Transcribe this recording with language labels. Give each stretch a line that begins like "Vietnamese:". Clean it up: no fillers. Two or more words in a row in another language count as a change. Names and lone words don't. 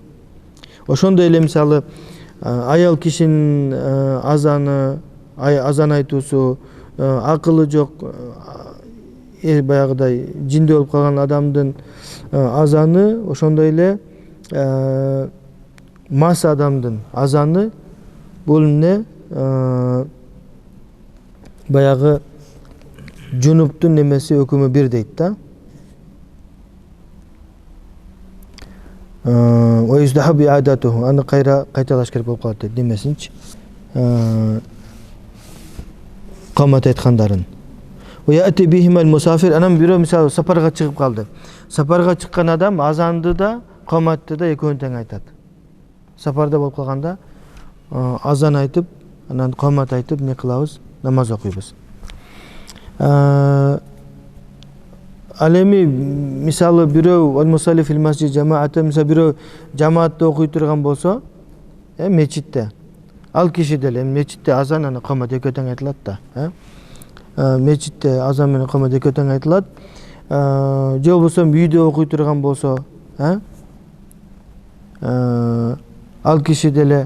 Kyrgyz: Ошондой эле мисалы аял кишинин азан айтуусу, акылы жок, баягыдай жинде болуп калган адамдын азаны, ошондой эле мас адамдын азаны, бул эмне баягы жунуптун немеси өкүмү бир дейт да.
Arabic: ويستحب إعادته.
Kyrgyz: Аны кайталаш керек болуп калат дейт. Немесинчи? Комат айткандарын.
Arabic: ويأتي بهما المسافر.
Kyrgyz: Анан бирөө мисалы сапарга чыгып калды. Сапарга чыккан адам азанды да, коматты да экөөнү тең айтат. Сапарда болуп калганда азан айтып, анан комат айтып не кылабыз? Намаз окуйбуз. Ал эми мисалы бирөө
Arabic: المصلي في المسجد
Kyrgyz: жамааты, мисалы бирөө жамаатта окуй турган болсо, мечитте. Ал киши деле мечитте азан анан комат экөө тең айтылат да. Мечитте азан менен комат экөө тең айтылат. Же болбосо үйдө окуй турган болсо, ал киши деле.